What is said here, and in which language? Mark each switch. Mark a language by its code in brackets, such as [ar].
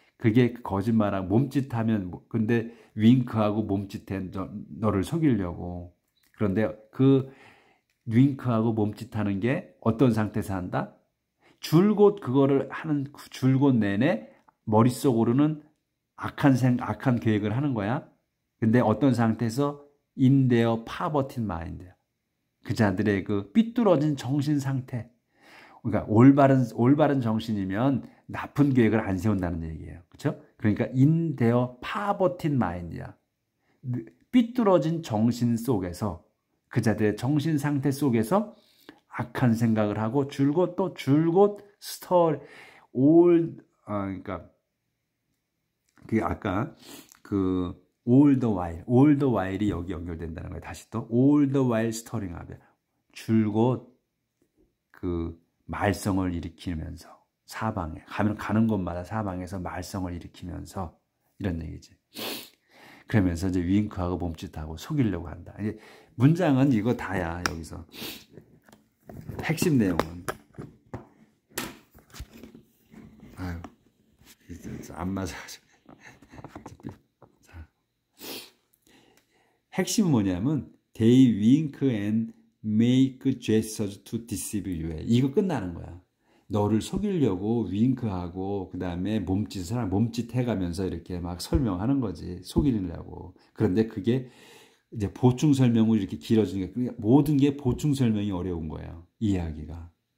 [ko] 그게 거짓말하고 몸짓하면, 근데 윙크하고 몸짓해 너를 속이려고. 그런데 그 윙크하고 몸짓하는 게 어떤 상태에서 한다? 줄곧 그거를 하는 줄곧 내내 머릿속으로는 악한 계획을 하는 거야. 근데 어떤 상태에서? [en] in their perverted mind. [ko] 그자들의 그 삐뚤어진 정신 상태. 그러니까 올바른 정신이면 나쁜 계획을 안 세운다는 얘기예요. 그렇죠? [en] 그러니까 in their perverted mind야. [ko] 삐뚤어진 정신 속에서, 그자들의 정신 상태 속에서 악한 생각을 하고 줄곧 스토리 그러니까 그 아까 그 [en] all the while [ko] 이 여기 연결된다는 거예요. 다시 또 [en] all the while stirring up. [ko] 줄곧 그 말썽을 일으키면서 사방에 가는 곳마다 사방에서 말썽을 일으키면서 이런 얘기지. 그러면서 이제 윙크하고 몸짓하고 속이려고 한다. 이제 문장은 이거 다야. 여기서 핵심 내용은 아유 안 맞아. 핵심은 뭐냐면 [en] they wink and make gestures to deceive you. [ko] 이거 끝나는 거야. 너를 속이려고 윙크하고 그 다음에 몸짓 해가면서 이렇게 막 설명하는 거지. 속이려고. 그런데 그게 이제 보충 설명으로 이렇게 길어지는 게 모든 게 보충 설명이 어려운 거예요. 이해하기가.